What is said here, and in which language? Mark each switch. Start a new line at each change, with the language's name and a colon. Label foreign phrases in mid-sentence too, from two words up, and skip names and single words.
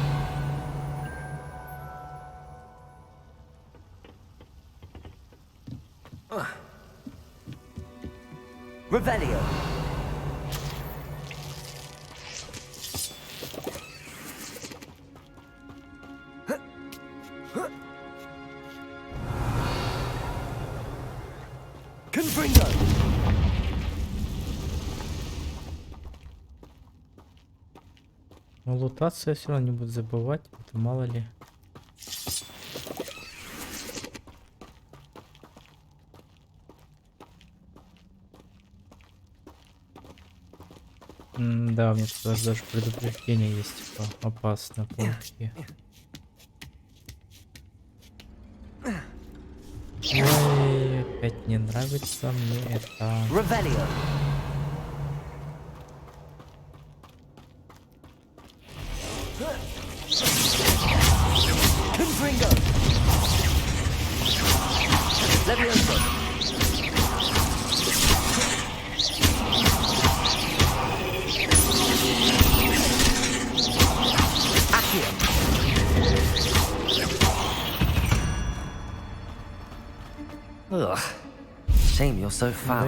Russian: Revelio. Confringo. Но лутация все равно не буду забывать, это мало ли. Да, у меня тут даже предупреждение есть, типа, опасно, плохие. Ой, опять не нравится мне это. Revelio. Confringo. Levioso. Ugh.
English: Shame you're so
Russian: Да
English: foul.